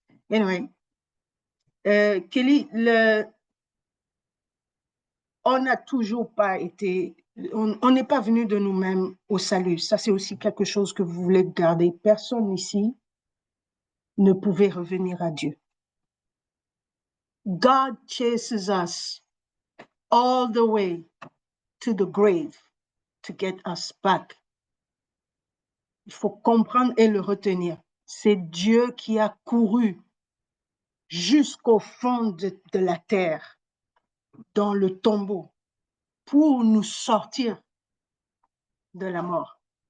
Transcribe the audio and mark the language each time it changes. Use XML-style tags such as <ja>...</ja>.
<en>Anyway,</en> <fr>Kelly, on n'a toujours pas été, on n'est pas venu de nous-mêmes au salut. Ça, c'est aussi quelque chose que vous voulez garder. Personne ici ne pouvait revenir à Dieu.</fr> <en>God chases us all the way to the grave to get us back.</en> <fr>Il faut comprendre et le retenir. C'est Dieu qui a couru jusqu'au fond de la terre, dans le tombeau, pour nous sortir de la mort.</fr>